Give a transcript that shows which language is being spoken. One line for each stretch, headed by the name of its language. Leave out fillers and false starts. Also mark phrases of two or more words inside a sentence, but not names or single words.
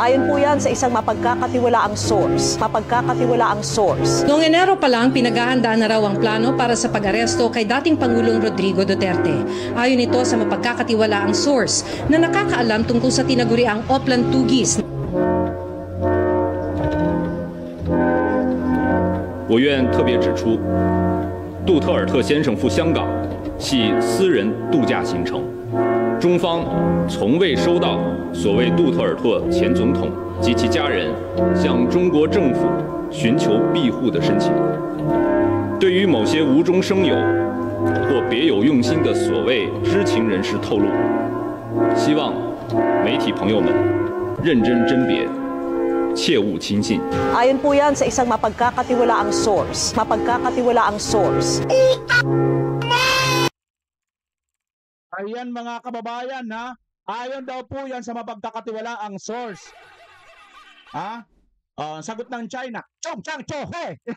Filipino: Mapagkakatiwalaang source. Noong Enero pa lang, pinaghahandaan na raw ang plano para sa pag-aresto kay dating Pangulong Rodrigo Duterte. Ayon ito sa mapagkakatiwalaang source na nakakaalam tungkol sa tinaguriang Oplan Tugis.
Chinese: 我愿特别指出，杜特尔特先生赴香港系私人度假行程，中方从未收到所谓杜特尔特前总统及其家人向中国政府寻求庇护的申请。对于某些无中生有或别有用心的所谓知情人士透露，希望媒体朋友们认真甄别。切勿轻信。
Filipino: Ayon po yan sa isang mapagkakatiwalaang source. Ayan mga kababayan ayon daw po yan sa mapagkakatiwalaang source. Sagot ng China, Chong Chang Cho He.